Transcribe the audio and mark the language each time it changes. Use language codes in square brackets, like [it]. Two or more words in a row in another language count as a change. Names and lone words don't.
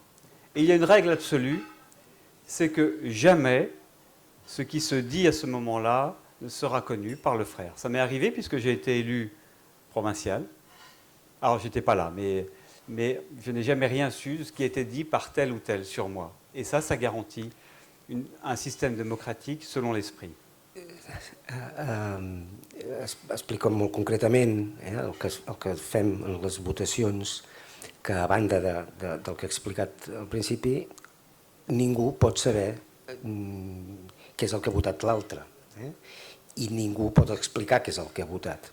[fr] Et il y a une règle absolue, c'est que jamais ce qui se dit à ce moment-là ne sera connu par le frère. Ça m'est arrivé puisque j'ai été élu provincial. Alors, je n'étais pas là, mais je n'ai jamais rien su de ce qui était dit par tel ou tel sur moi. Et ça garantit un système démocratique selon l'esprit. [ca] Explico molt concretament el que fem en les votacions, que a banda del que he explicat al principi, ningú pot saber què és el que ha votat l'altre, i ningú pot explicar què és el que ha votat.